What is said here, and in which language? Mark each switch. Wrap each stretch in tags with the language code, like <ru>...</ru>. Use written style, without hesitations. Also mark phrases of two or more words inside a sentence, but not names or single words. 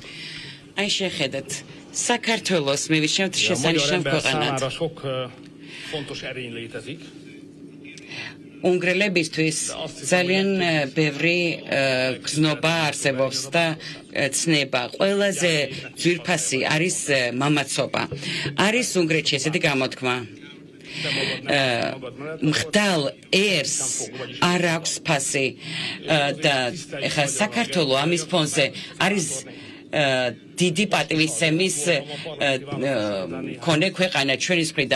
<ka>Აი შეხედეთ, საქართველოს მივიჩნევთ შესანიშნავ ქვეყანად.</ka> <hu>Sok fontos erény létezik.</hu> <ka>უნგრელებისთვის ძალიან ბევრი გზნობა არსებობს და ცნება. ყველაზე ძვირფასი არის მამაცობა. არის უნგრეთში ესეთი გამოთქმა. მხდალ ერს არ აქვს ფასი და ეხლა საქართველო ამის ფონზე არის დიდი პატივისცემის მქონე ქვეყანა ჩვენის მხრიდან.</ka>